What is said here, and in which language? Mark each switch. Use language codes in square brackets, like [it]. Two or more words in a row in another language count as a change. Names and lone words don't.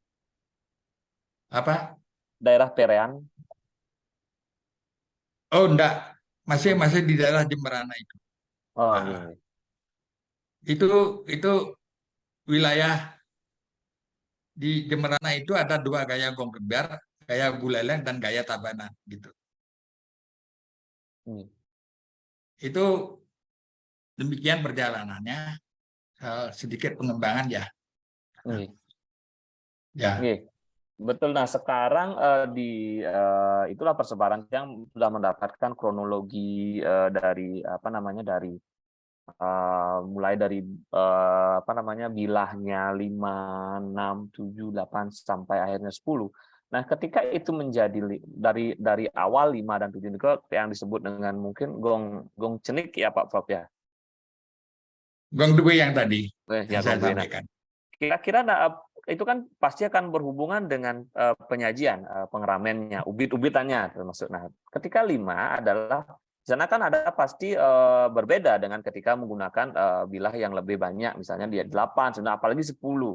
[id] Apa? Daerah Perean? Oh enggak, masih di daerah Jemberana itu. Iya. Itu wilayah di Jemberana itu ada 2 gaya gong kebiar, gaya Buleleng dan gaya Tabanan gitu. Itu demikian perjalanannya, sedikit pengembangan ya. Ya. Betul. Nah, sekarang itulah persebaran yang sudah mendapatkan kronologi dari apa namanya dari mulai dari bilahnya 5, 6, 7, 8 sampai akhirnya 10. Nah, ketika itu menjadi dari awal 5 dan 7 itu yang disebut dengan mungkin gong cenik ya Pak Prof ya. Gong Due yang tadi Ya, yang saya sampaikan. Kira-kira itu kan pasti akan berhubungan dengan penyajian, pengeramennya, ubit-ubitannya termasuk. Nah, ketika 5 adalah di sana kan ada pasti berbeda dengan ketika menggunakan bilah yang lebih banyak, misalnya dia 8, sebenarnya apalagi 10.